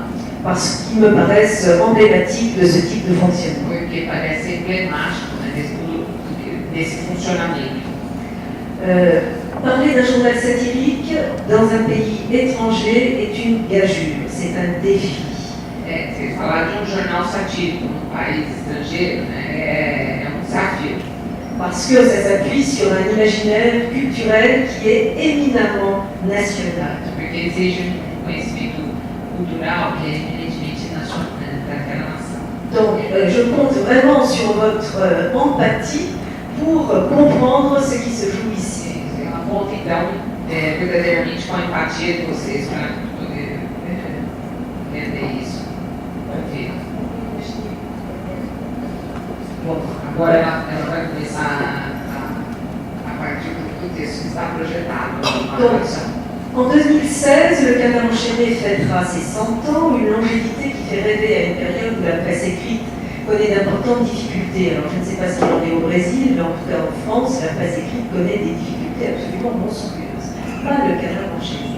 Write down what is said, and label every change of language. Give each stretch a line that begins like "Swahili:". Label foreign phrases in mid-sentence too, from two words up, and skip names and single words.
French: Parce qu'ils me paraissent emblématiques de ce type de fonctionnement.
Portuguese: Porque parece emblemático, né, desse funcionamento.
French: Parler d'un journal satirique dans un pays étranger est une gageure, c'est un défi.
Portuguese: Falar de jornal satírico num país estrangeiro, né, é desafio.
French: Parce que ça s'appuie sur un imaginaire culturel qui est éminemment national.
Portuguese: Porque exige conhecimento cultural que é eminentemente nacional, daquela nação.
French: Donc, je compte vraiment sur votre empathie pour comprendre ce qui se joue ici.
Portuguese: Ela conta, então, verdadeiramente com a empatia de vocês para poder entender isso. Bom, agora ela vai começar a partir do texto que está projetado na produção.
French: En 2016, le Canard Enchaîné fêtera ses 100 ans, une longévité qui fait rêver à une période où la presse écrite connaît d'importantes difficultés. Alors je ne sais pas ce qu'il en est au Brésil, mais en tout cas en France, la presse écrite connaît des difficultés absolument monstrueuses. Pas le Canard Enchaîné.